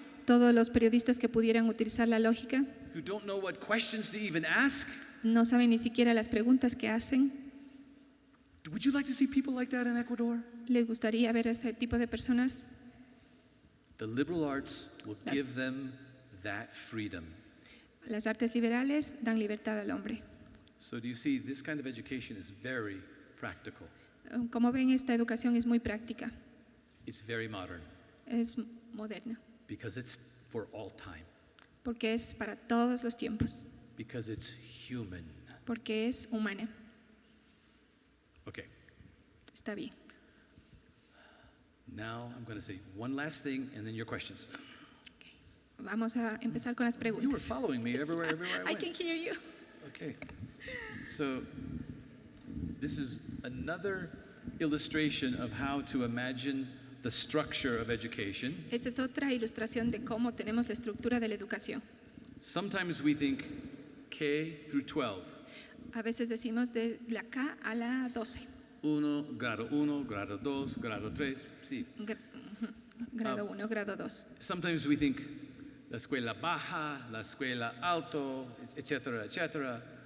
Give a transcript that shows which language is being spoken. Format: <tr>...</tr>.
<es>Todos los periodistas que pudieran utilizar la lógica</es> <en>who don't know what questions to even ask?</en> <es>no saben ni siquiera las preguntas que hacen.</es> <en>Would you like to see people like that in Ecuador?</en> <es>¿Les gustaría ver a ese tipo de personas?</es> <en>The liberal arts will</en> <es>Las-</es> <en>give them that freedom.</en> <es>Las artes liberales dan libertad al hombre.</es> <en>So do you see, this kind of education is very practical.</en> <es>Como ven, esta educación es muy práctica,</es> <en>It's very modern</en> <es>es moderna,</es> <en>because it's for all time,</en> <es>porque es para todos los tiempos,</es> <en>because it's human.</en> <es>porque es humana.</es> <en>Okay,</en> <es>Está bien.</es> <en>now I'm going to say one last thing and then your questions.</en> <es>Vamos a empezar con las</es> <en>You were</en> <es>preguntas.</es> <en>following me everywhere I I went. can hear you. Okay, so this is another illustration of how to imagine the structure of education.</en> <es>Esta es otra ilustración de cómo tenemos la estructura de la educación.</es> <en>Sometimes we think K through 12.</en> <es>A veces decimos de la K a la 12. 1, grado 2, grado 3, sí. Grado 1, grado 2.</es> <en>Sometimes we think</en> <es>la escuela baja, la escuela alto, etcétera, etcétera.</es>